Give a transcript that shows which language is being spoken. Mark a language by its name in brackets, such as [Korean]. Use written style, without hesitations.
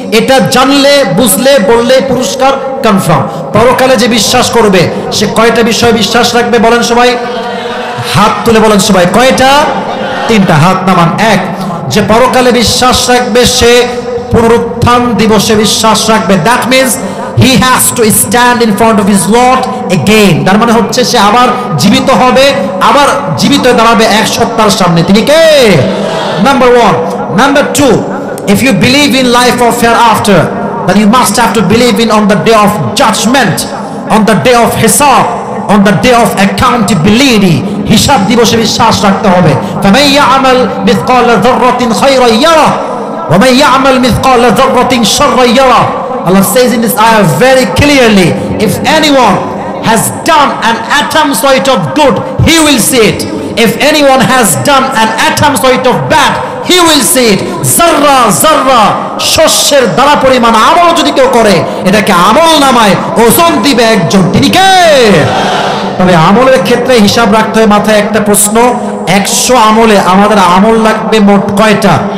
[Bangla] এটা জানলে, বুঝলে, বললে পুরস্কার কনফার্ম। পরকালে যে বিশ্বাস করবে সে কয়টা বিষয় বিশ্বাস রাখবে বলেন সবাই? হাত তুলে বলেন সবাই, কয়টা? 3টা। হাত নামান। 1, যে পরকালে বিশ্বাস রাখবে সে পুনরুত্থান দিবসে বিশ্বাস রাখবে। [English] That means he has to stand in front of his Lord again. [Bangla] তার মানে হচ্ছে সে আবার জীবিত হবে, আবার জীবিত দাঁড়াবে এক সত্তার সামনে। তিনি কে? [English] Number 1. Number 2, if you believe in life of hereafter, then you must have to believe in on the day of judgment, on the day of hisab, on the day of accountability. [Bangla] হিসাব দিবসে বিশ্বাস রাখতে হবে। [Arabic] فمن يعمل مثقال ذرة خيرا يره ومن يعمل مثقال ذرة شرا يره. [English] Allah says in this ayah very clearly, if anyone has done an atom sort of good, he will see it. if anyone has done an atom weight of bad, he will see it. [Bangla] জাররা জাররা শস্যের দ্বারা পরিমাণ আমল যদি কেউ করে, এটাকে আমল নামায় ওজন দিবে একজন। তিনি কে? তবে আমলের ক্ষেত্রে হিসাব রাখতে হয়। মাথায় একটা প্রশ্ন, 100 আমলে আমাদের আমল লাগবে মোট কয়টা?